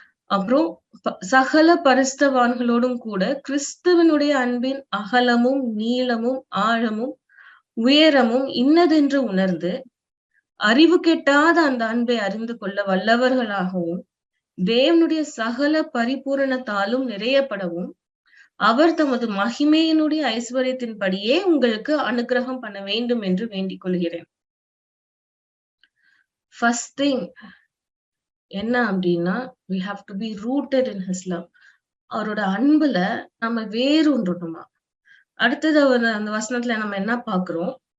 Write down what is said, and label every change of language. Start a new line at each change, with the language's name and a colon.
Tamil: அப்புறம் சகல பரிசுத்தவான்களோடும் கூட கிறிஸ்துவனுடைய அன்பின் அகலமும் நீளமும் ஆழமும் உயரமும் இன்னதென்று உணர்ந்து அறிவு கெட்டாத அந்த அன்பை அறிந்து கொள்ள வல்லவர்களாகவும் தேவனுடைய சகல பரிபூரணத்தாலும் நிறையப்படவும் அவர் தமது மகிமையினுடைய ஐஸ்வர்யத்தின்படியே உங்களுக்கு அனுக்கிரகம் பண்ண வேண்டும் என்று வேண்டிக் கொள்கிறேன்.
English: first thing
Tamil: என்ன அப்படின்னா,
English: we have to be rooted in his love.
Tamil: அவரோட அன்புல நம்ம வேரூன்றணுமா. அடுத்தது அந்த வசனத்துல நம்ம என்ன பாக்குறோம்?